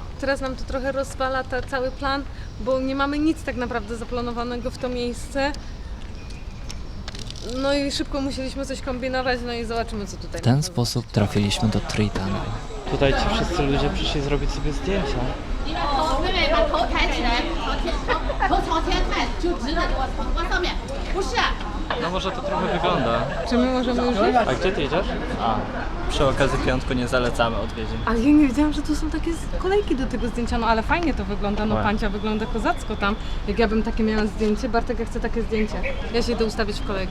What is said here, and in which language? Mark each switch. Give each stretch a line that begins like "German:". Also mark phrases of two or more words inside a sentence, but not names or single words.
Polish: Teraz nam to trochę rozwala cały plan, bo nie mamy nic tak naprawdę zaplanowanego w to miejsce. No i szybko musieliśmy coś kombinować, no i zobaczymy co tutaj. W ten sposób trafiliśmy do Tree Tunnel. Tutaj ci wszyscy ludzie przyszli zrobić sobie zdjęcia.
Chinese: 妹妹把头抬起来，头朝天看，就直的给我往上面。不是，
Polish: No może to trochę wygląda. Czy my możemy już iść? A gdzie ty idziesz? A, przy okazji piątku nie zalecamy odwiedzin. Ale ja nie wiedziałam, że tu są takie kolejki do tego zdjęcia, no ale fajnie to wygląda, no Ładnie. pancia wygląda kozacko tam. Jak ja bym takie miała zdjęcie, Bartek, ja chcę takie zdjęcie. Ja się idę ustawić w kolejkę.